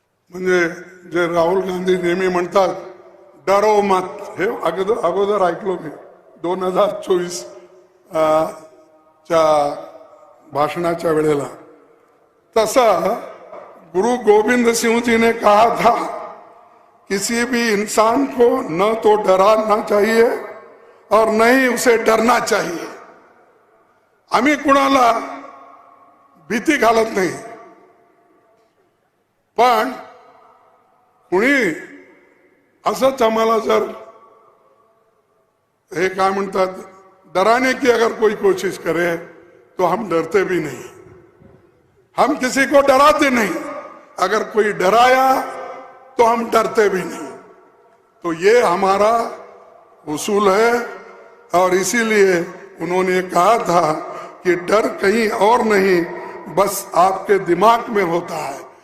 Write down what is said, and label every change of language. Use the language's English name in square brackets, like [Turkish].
[Marathi] म्हणजे जे राहुल गांधी नेहमी म्हणतात [Hindi] डरो मत, [Marathi] हे अगोदर ऐकलो मी 2024 च्या भाषणाच्या वेळेला. [Hindi] तसा गुरु गोविंद सिंह जी ने कहा था किसी भी इंसान को न तो डराना चाहिए और न ही उसे डरना चाहिए. [Marathi] आम्ही कुणाला भीती घालत नाही, पण कुणी असंच आम्हाला जर हे काय म्हणतात [Hindi] डराने की अगर कोई कोशिश करे तो हम डरते भी नहीं. हम किसी को डराते नहीं. अगर कोई डराया तो हम डरते भी नहीं. तो ये हमारा उसूल है और इसीलिए उन्होंने कहा था कि डर कहीं और नहीं, बस आपके दिमाग में होता है.